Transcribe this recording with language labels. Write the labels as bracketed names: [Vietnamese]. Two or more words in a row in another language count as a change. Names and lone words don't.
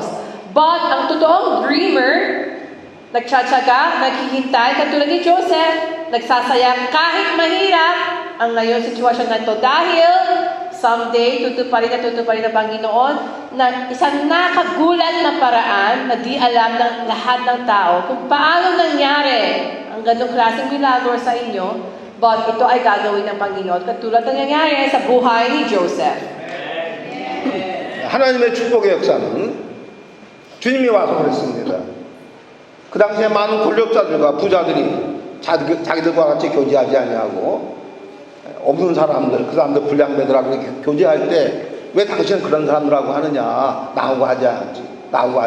[Filipino] But ang totoong dreamer, nagtsatsaga, naghihintay, katulad ni Joseph, nagsasaya kahit mahirap ang ngayon sitwasyon na ito dahil someday, tutuparin ng Panginoon na isang nakagulat na paraan na di alam ng lahat ng tao kung paano nangyari ang ganong klaseng milagro sa inyo, but ito ay gagawin ng Panginoon katulad ng nangyari sa buhay ni Joseph. [Korean] 하나님의 축복의 역사는 주님이 와서 그랬습니다. 그 당시에 많은 권력자들과 부자들이 자기들과 같이 교제하지 아니하고 없는 사람들, 그 사람들 불량배들하고 이렇게 교제할 때 왜 당신은 그런 사람들하고 하느냐, 나하고 하지.